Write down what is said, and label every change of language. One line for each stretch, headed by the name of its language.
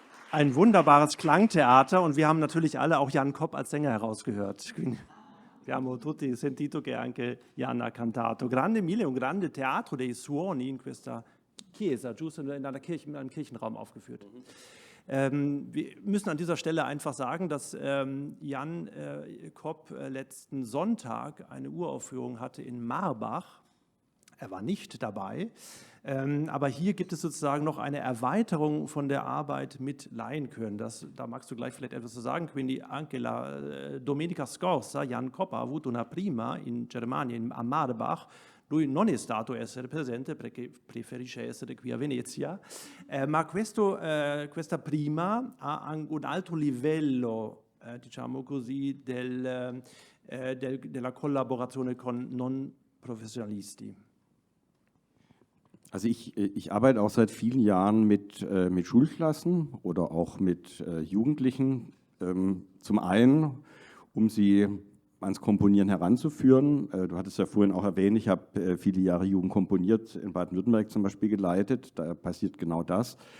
German: Ein wunderbares Klangtheater und wir haben natürlich alle auch Jan Kopp als Sänger herausgehört.
Italian: Abbiamo tutti sentito che anche Jan ha cantato. Grande Mille, un grande teatro dei suoni in questa chiesa, giusto
German: in einer Kirche, in einem Kirchenraum aufgeführt. Wir müssen an dieser Stelle einfach sagen, dass Jan Kopp letzten Sonntag eine Uraufführung hatte in Marbach. Er war nicht dabei, aber hier gibt es sozusagen noch eine Erweiterung von der Arbeit mit Laienchören. Da magst du gleich vielleicht etwas zu sagen.
Italian: Quindi anche la domenica scorsa Jan Kopp ha avuto una prima in Germania, a Marbach. Lui non è stato essere presente perché preferisce essere qui a Venezia, ma questa prima ha un alto livello, diciamo così, della collaborazione con non professionalisti.
German: Also ich arbeite auch seit vielen Jahren mit Schulklassen oder auch mit Jugendlichen, zum einen, um sie ans Komponieren heranzuführen. Du hattest ja vorhin auch erwähnt, ich habe viele Jahre Jugend komponiert, in Baden-Württemberg zum Beispiel geleitet, da passiert genau das.